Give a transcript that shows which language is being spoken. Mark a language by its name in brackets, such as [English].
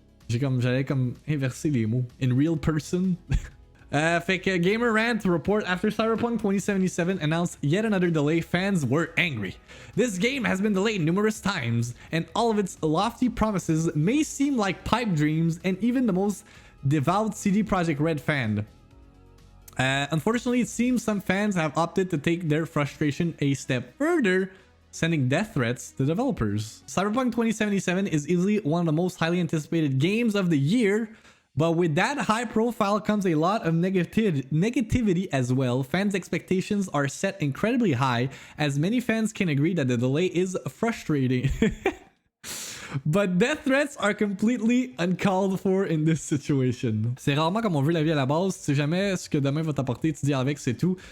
[French] J'allais comme inverser les mots. [English] In real person. [French] Fait que [English] Gamer Rant report after Cyberpunk 2077 announced yet another delay, fans were angry. This game has been delayed numerous times, and all of its lofty promises may seem like pipe dreams and even the most devout CD Projekt Red fan. Unfortunately, it seems some fans have opted to take their frustration a step further, sending death threats to developers. Cyberpunk 2077 is easily one of the most highly anticipated games of the year. But with that high profile comes a lot of negativity as well. Fans' expectations are set incredibly high, as many fans can agree that the delay is frustrating. But death threats are completely uncalled for in this situation. [French] C'est rarement comme on veut la vie à la base. Tu sais jamais ce que demain va t'apporter, tu dis avec, c'est tout.